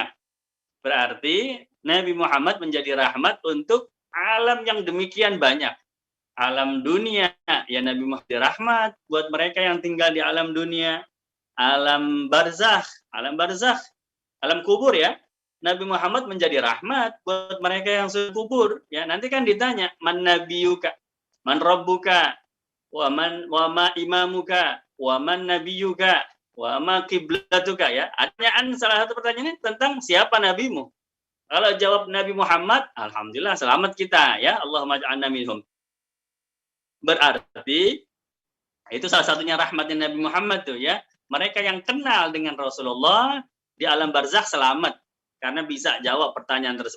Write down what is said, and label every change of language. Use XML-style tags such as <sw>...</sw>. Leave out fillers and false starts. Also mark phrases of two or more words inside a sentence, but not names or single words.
<id>Berarti Nabi Muhammad menjadi rahmat untuk alam yang demikian banyak. Alam dunia, ya Nabi Muhammad rahmat buat mereka yang tinggal di alam dunia. Alam barzakh, alam kubur ya. Nabi Muhammad menjadi rahmat buat mereka yang sudah kubur. Ya, nanti kan ditanya,</id> <ar>من نبيك من ربك وما إمامك ومن نبيك وما قبلتك ya.</ar> <id>Pertanyaan salah satu pertanyaannya tentang siapa nabimu. Kalau jawab Nabi Muhammad, alhamdulillah selamat kita ya.</id> <ar>اللهم اجعلنا منهم.</ar> <id>Berarti itu salah satunya rahmatnya Nabi Muhammad tuh ya. Mereka yang kenal dengan Rasulullah di alam barzakh selamat karena bisa jawab pertanyaan tersebut.</id>